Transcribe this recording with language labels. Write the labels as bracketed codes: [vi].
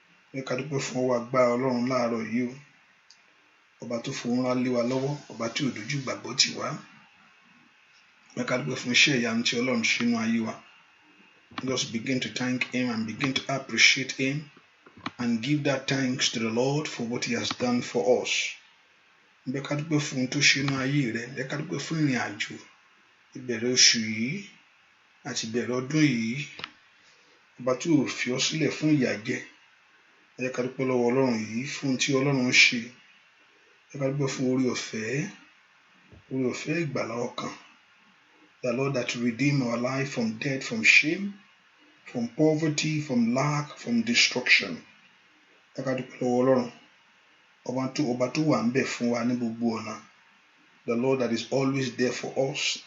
[yo] Bẹ́ẹ̀ ká dúpẹ́ fún ọwọ́ agbára Ọlọ́run láàárọ̀ yìí o. Ọba tó fòun ńlá lé wa lọ́wọ́, ọba tí ò dojú ìgbàgbọ́ tì wá. Bẹ́ẹ̀ ká dúpẹ́ fún iṣẹ́ ìyanu tí Ọlọ́run ṣe nínú ayé wa. [en] Let us begin to thank him and begin to appreciate him and give that thanks to the Lord for what he has done for us. [yo] Bẹ́ẹ̀ ká dúpẹ́ fún ohun tó ṣe nínú ayé rẹ̀. Bẹ́ẹ̀ ká dúpẹ́ fún ìrìn àjò ìbẹ̀rẹ̀ oṣù yìí àti ìbẹ̀rẹ̀ ọdún yìí. Ọba tí ò fi ọ́ sílẹ̀ fún ìyàjẹ. Bẹ́ẹ̀ ká dúpẹ́ lọ́wọ́ Ọlọ́run yìí fún ohun tí Ọlọ́run ṣe. Bẹ́ẹ̀ ká dúpẹ́ fún oore ọ̀fẹ́ ìgbàlà ọkàn. [en] The Lord that redeem our life from death, from shame, from poverty, from lack, from destruction. [yo] Bẹ́ẹ̀ ká dúpẹ́ lọ́wọ́ Ọlọ́run. Ọba tó wà ń bẹ̀ fún wa ní gbogbo ọ̀nà. [en] The Lord that is always there for us.